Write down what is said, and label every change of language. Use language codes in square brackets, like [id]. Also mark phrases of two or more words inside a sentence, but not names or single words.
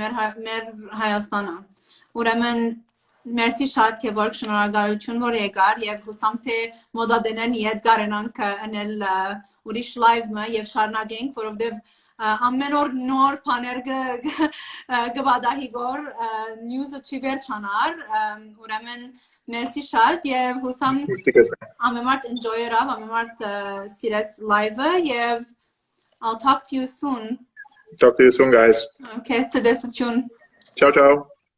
[hy] մեր Հայաստանը ուրեմն Մերսի շատ Kevork շնորհակալություն որ եկար եւ հուսամ թե մոդադենեն իդ կարենանք անել ուրիշ լայվը եւ շարունակենք որովհետեւ ամեն օր նոր բաներ գվադահի գոր նյուզը չի վերջանար ուրեմն մերսի շատ եւ հուսամ ամեն մարդ enjoy-երավ ամեն մարդ սիրեց լայվը եւ [en] I'll talk to you soon Talk to you soon guys [hy] Okay, ցտեսություն [it] Ciao ciao